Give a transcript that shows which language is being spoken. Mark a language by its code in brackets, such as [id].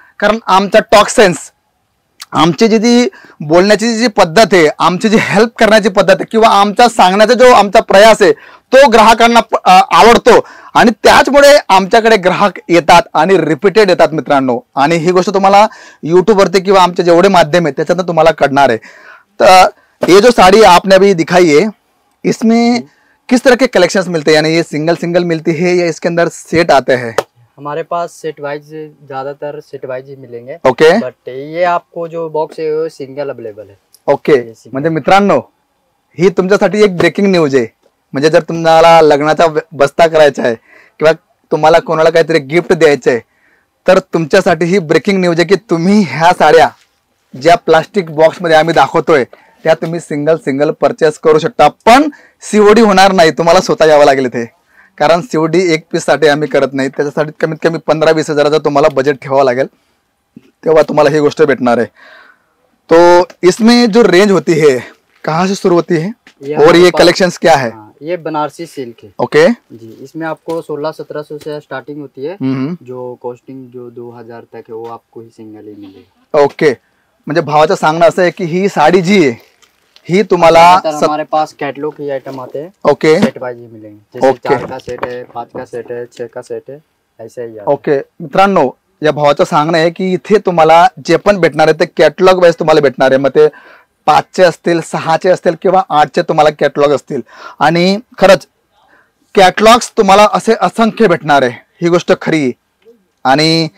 [mr] कारण आमचा talk sense, आमची जी बोलण्याची जी पद्धत आहे, आमची जी हेल्प करण्याची पद्धत आहे किंवा आमचा सांगण्याचा जो आमचा प्रयास आहे तो ग्राहकांना आवडतो आणि त्याचमुळे आमच्याकडे ग्राहक येतात आणि रिपीटेड येतात मित्रांनो. आणि ही गोष्ट तुम्हाला यूट्यूबवरती किंवा आमचे जेवढे माध्यम आहे त्याच्यातून तुम्हाला कळणार आहे. [hi] तर ये जो साड़ी आपने अभी दिखाई है, इसमें किस तरह के कलेक्शंस मिलते हैं, यानी ये सिंगल मिलती है या इसके अंदर सेट आते हैं? हमारे पास सेट वाइज ज्यादातर सेट वाइज ही मिलेंगे. ओके, बट ये आपको जो बॉक्स है वो सिंगल अवेलेबल है. ओके. [mr] म्हणजे मित्रांनो, ही तुमच्यासाठी एक ब्रेकिंग न्यूज आहे. म्हणजे जर तुम्हाला लग्नाचा बस्ता करायचा आहे किंवा तुम्हाला कोणाला काहीतरी गिफ्ट द्यायचं आहे तर तुमच्यासाठी ही ब्रेकिंग न्यूज आहे की तुम्ही ह्या साड्या ज्या प्लास्टिक बॉक्समध्ये आम्ही दाखवतोय त्या तुम्ही सिंगल परचेस करू शकता. पण सीओडी होणार नाही, तुम्हाला स्वतः यावं लागेल इथे. कारण सीओडी एक पीस साठी आम्ही करत नाही, त्याच्यासाठी कमीत कमी 15-20 हजाराचा तुम्हाला बजेट ठेवावं लागेल, तेव्हा तुम्हाला ही गोष्ट भेटणार आहे. [hi] तो इसमें जो रेंज होती है कहाँ से शुरू होती है और ये कलेक्शंस क्या है? ये बनारसी सिल्क है. ओके जी, इसमें आपको 1600-1700 से स्टार्टिंग होती है. जो कॉस्टिंग जो 2000 तक है वो आपको ही सिंगल ही मिलेगा. [mr] ओके, म्हणजे भावाचं सांगणं असं आहे की ही साडी जी आहे ही तुम्हाला [hi] हमारे पास कैटलॉग ही आइटम आते हैं. ओके, सेट वाइज ही मिलेंगे. जैसे 4 का सेट है, 5 का सेट है, 6 का सेट है, ऐसे ही. [mr] ओके मित्रांनो, या भावाचं सांगणं आहे की इथे तुम्हाला जे पण भेटणार आहे ते कॅटलॉग वाईज तुम्हाला भेटणार आहे. मग ते 5चे असतील, 6चे असतील किंवा 8चे तुम्हाला कॅटलॉग असतील. आणि खरंच कॅटलॉग्स तुम्हाला असे असंख्य भेटणार आहे, ही गोष्ट खरी. आणि